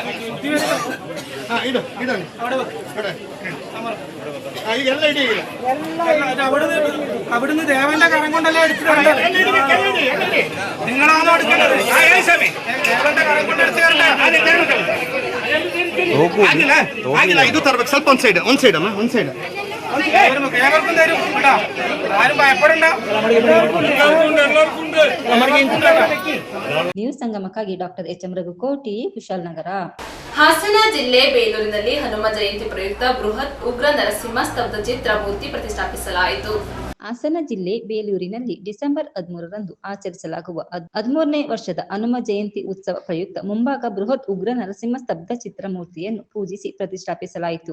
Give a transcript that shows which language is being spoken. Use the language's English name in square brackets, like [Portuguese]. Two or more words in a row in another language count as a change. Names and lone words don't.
[Malayalam] അവിടുന്ന് ദേവന്റെ കരം കൊണ്ടല്ലേ എടുത്തിട്ടുണ്ട് നിങ്ങളാണോ എടുക്കേണ്ടത് ദേവന്റെ കരം കൊണ്ട് എടുത്തു [Kannada] ಇದು ತರ್ಬೇಕು ಸ್ವಲ್ಪ ಒಂದ್ ಸೈಡ್ ಅಮ್ಮ ಒಂದ್ ಸೈಡ್ [Malayalam] ഏവർക്കും തരും കേട്ടോ ആരും ഭയപ്പെടണ്ട [Kannada] ನ್ಯೂಸ್ ಸಂಗಮಕ್ಕಾಗಿ ಡಾಕ್ಟರ್ ಎಚ್.ಎಂ. ರಘುಕೋಟಿ ಕುಶಾಲನಗರ. ಹಾಸನ ಜಿಲ್ಲೆ ಬೇಲೂರಿನಲ್ಲಿ ಹನುಮ ಜಯಂತಿ ಪ್ರಯುಕ್ತ ಬೃಹತ್ ಉಗ್ರ ನರಸಿಂಹ ಸ್ತಬ್ಧ ಚಿತ್ರ ಮೂರ್ತಿ ಪ್ರತಿಷ್ಠಾಪಿಸಲಾಯಿತು. ಹಾಸನ ಜಿಲ್ಲೆ ಬೇಲೂರಿನಲ್ಲಿ ಡಿಸೆಂಬರ್ 13ರಂದು ಆಚರಿಸಲಾಗುವ 13ನೇ ವರ್ಷದ ಹನುಮ ಜಯಂತಿ ಉತ್ಸವ ಪ್ರಯುಕ್ತ ಮುಂಭಾಗ ಬೃಹತ್ ಉಗ್ರ ನರಸಿಂಹ ಸ್ತಬ್ಧ ಚಿತ್ರ ಮೂರ್ತಿಯನ್ನು ಪೂಜಿಸಿ ಪ್ರತಿಷ್ಠಾಪಿಸಲಾಯಿತು.